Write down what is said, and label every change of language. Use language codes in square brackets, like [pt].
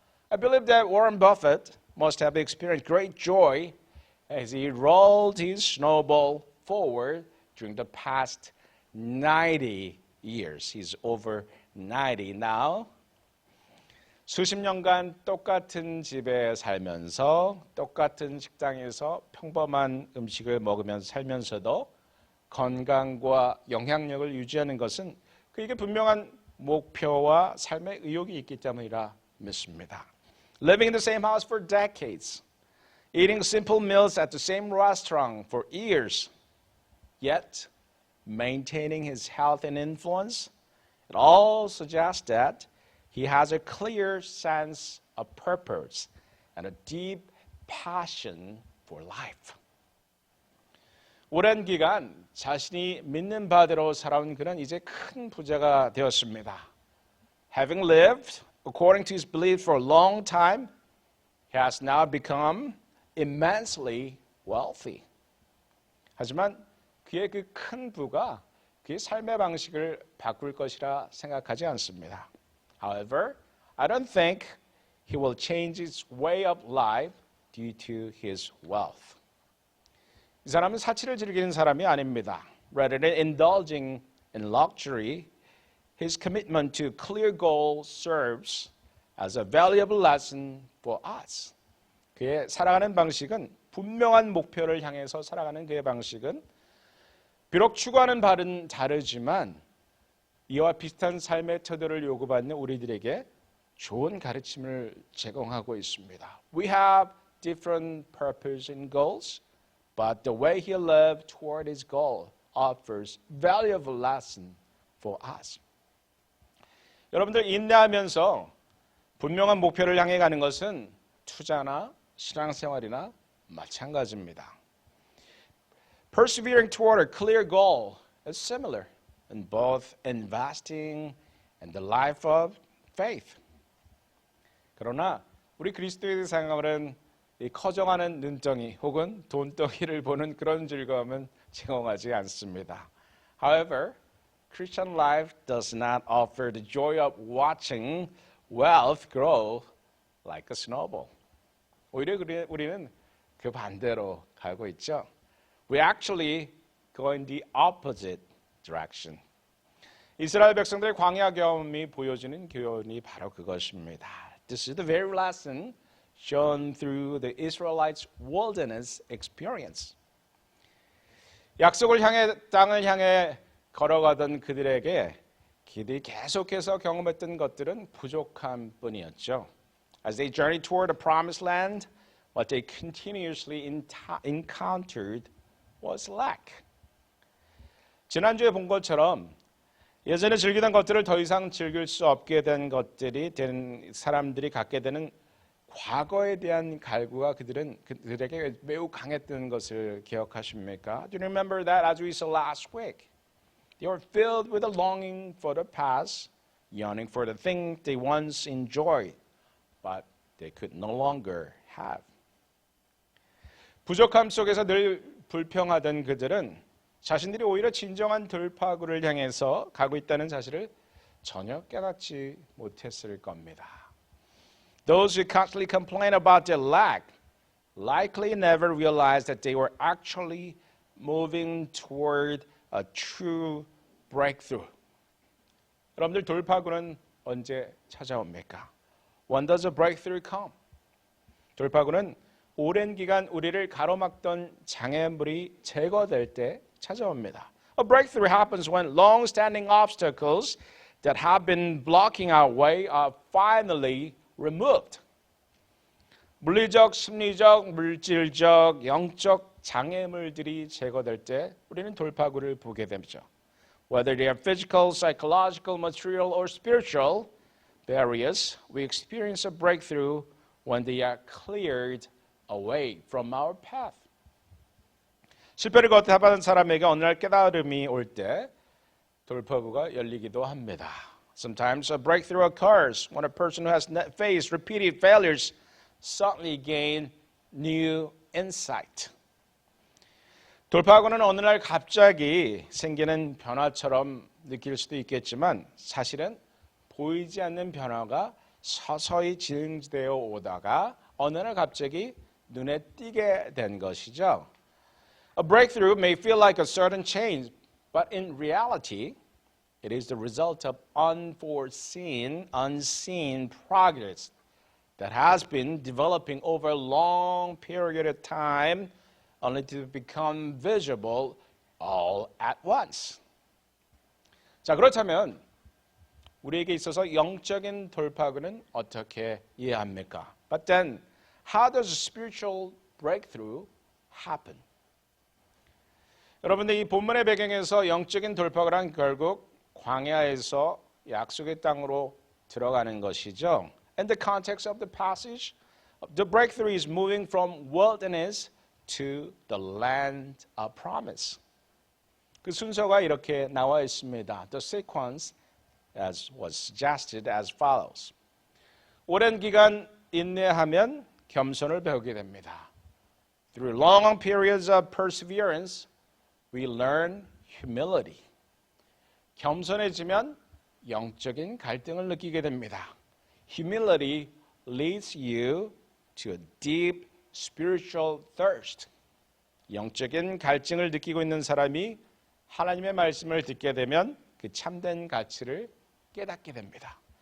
[en] I believe that Warren Buffett must have experienced great joy as he rolled his snowball forward during the past 90 years. He's over 90 now. [ko] 수십 년간 똑같은 집에 살면서 똑같은 식당에서 평범한 음식을 먹으면서 살면서도 건강과 영향력을 유지하는 것은 그에게 분명한 목표와 삶의 의욕이 있기 때문이라 믿습니다. [en] Living in the same house for decades, eating simple meals at the same restaurant for years, yet maintaining his health and influence, it all suggests that he has a clear sense of purpose and a deep passion for life. [ko] 오랜 기간 자신이 믿는 바대로 살아온 그는 이제 큰 부자가 되었습니다. [en] Having lived according to his beliefs for a long time, he has now become immensely wealthy. [ko] 하지만 그의 그 큰 부가 그의 삶의 방식을 바꿀 것이라 생각하지 않습니다. [en] However, I don't think he will change his way of life due to his wealth. [ko] 이 사람은 사치를 즐기는 사람이 아닙니다. [en] Rather than indulging in luxury, his commitment to clear goals serves as a valuable lesson for us. [ko] 그의 살아가는 방식은 분명한 목표를 향해서 살아가는 그의 방식은 비록 추구하는 바는 다르지만 이와 비슷한 삶의 태도를 요구받는 우리들에게 좋은 가르침을 제공하고 있습니다. [en] We have different purpose and goals, but the way he lived toward his goal offers valuable lesson for us. [ko] 여러분들 인내하면서 분명한 목표를 향해 가는 것은 투자나 신앙생활이나 마찬가지입니다. [en] Persevering toward a clear goal is similar in both investing and the life of faith. [ko] 그러나 우리 그리스도인의 생활은 이 커져가는 눈덩이 혹은 돈덩이를 보는 그런 즐거움은 제공하지 않습니다. [en] However, Christian life does not offer the joy of watching wealth grow like a snowball. [ko] 오히려 우리는 그 반대로 가고 있죠. [en] We actually go in the opposite direction. [ko] 이스라엘 백성들의 광야 경험이 보여주는 교훈이 바로 그것입니다. [en] This is the very lesson shown through the Israelites' wilderness experience. [ko] 약속을 향해 땅을 향해 걸어가던 그들에게 그들이 계속해서 경험했던 것들은 부족함 뿐이었죠. [en] As they journeyed toward the promised land, what they continuously encountered was lack. [ko] 지난주에 본 것처럼 예전에 즐기던 것들을 더 이상 즐길 수 없게 된 것들이 된 사람들이 갖게 되는 과거에 대한 갈구가 그들에게 매우 강했던 것을 기억하십니까? [en] Do you remember that as we saw last week? They were filled with a longing for the past, yearning for the thing they once enjoyed, but they could no longer have. [ko] 부족함 속에서 늘 불평하던 그들은 자신들이 오히려 진정한 돌파구를 향해서 가고 있다는 사실을 전혀 깨닫지 못했을 겁니다. [en] Those who constantly complain about their lack likely never realized that they were actually moving toward a true breakthrough. [ko] 여러분들 돌파구는 언제 찾아옵니까? [en] When does a breakthrough come? [ko] 돌파구는 오랜 기간 우리를 가로막던 장애물이 제거될 때 찾아옵니다. [en] A breakthrough happens when long-standing obstacles that have been blocking our way are finally removed. [ko] 물리적, 심리적, 물질적, 영적 장애물들이 제거될 때 우리는 돌파구를 보게 되죠. [en] Whether they are physical, psychological, material, or spiritual barriers, we experience a breakthrough when they are cleared away from our path. [ko] 실패를 거듭하는 사람에게 어느 날 깨달음이 올 때 돌파구가 열리기도 합니다. [en] Sometimes a breakthrough occurs when a person who has faced repeated failures suddenly gain new insight. [ko] 돌파구는 어느 날 갑자기 생기는 변화처럼 느낄 수도 있겠지만 사실은 보이지 않는 변화가 서서히 진행되어 오다가 어느 날 갑자기 눈에 띄게 된 것이죠. [en] A breakthrough may feel like a sudden change, but in reality, it is the result of unforeseen, unseen progress that has been developing over a long period of time only to become visible all at once. [ko] 자, 그렇다면 우리에게 있어서 영적인 돌파구는 어떻게 이해합니까? [en] But then, how does a spiritual breakthrough happen? [ko] 여러분들 이 본문의 배경에서 영적인 돌파구란 결국 광야에서 약속의 땅으로 들어가는 것이죠. [en] In the context of the passage, the breakthrough is moving from wilderness to the land of promise. [ko] 그 순서가 이렇게 나와 있습니다. [en] The sequence as was suggested as follows. [ko] 오랜 기간 인내하면 겸손을 배우게 됩니다. [en] Through long periods of perseverance, we learn humility. [ko] 겸손해지면 영적인 갈등을 느끼게 됩니다. [en] Humility leads you to a deep spiritual thirst. [ko] 영적인 갈증을 느끼고 있는 사람이 하나님의 말씀을 듣게 되면 그 참된 가치를 깨닫게 됩니다.